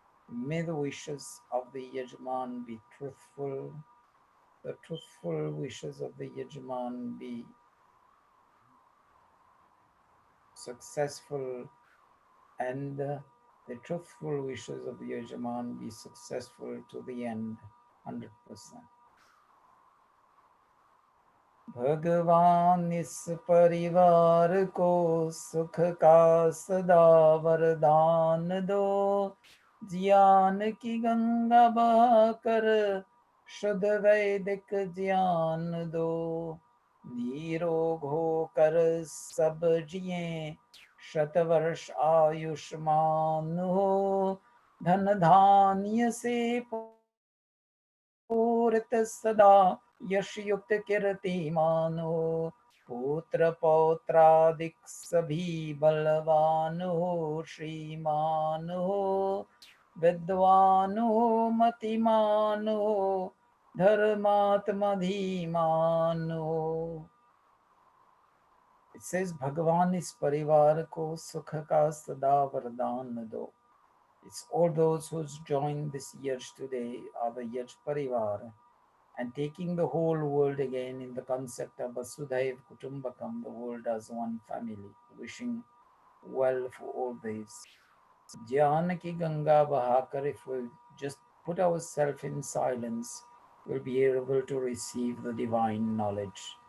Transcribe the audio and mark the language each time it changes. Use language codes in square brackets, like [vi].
[en] May the wishes of the Yajman be truthful, the truthful wishes of the Yajman be successful, and the truthful wishes of the Yajman be successful to the end, 100%. [hi] भगवान इस परिवार को सुख का सदा वरदान दो, ज्ञान की गंगा बहाकर शुद्ध वैदिक ज्ञान दो, निरोग होकर सब जिए शतवर्ष आयुष्मान हो, धन धान्य से पूरित सदा यश युक्त कीर्तिमान हो, पुत्र पौत्रादिक सभी बलवान हो, श्रीमान हो, विद्वान हो, मतिमान हो, धर्मात्मा धीमान हो. [en] It says [hi] भगवान इस परिवार को सुख का सदा वरदान दो. [en] It's all those who's joined this Yaj today are the Yaj Parivar, and taking the whole world again in the concept of Vasudhaiv Kutumbakam, the world as one family, wishing well for all these. [hi] Janaki Ganga Bahakar, [en] if we just put ourselves in silence, we'll be able to receive the divine knowledge.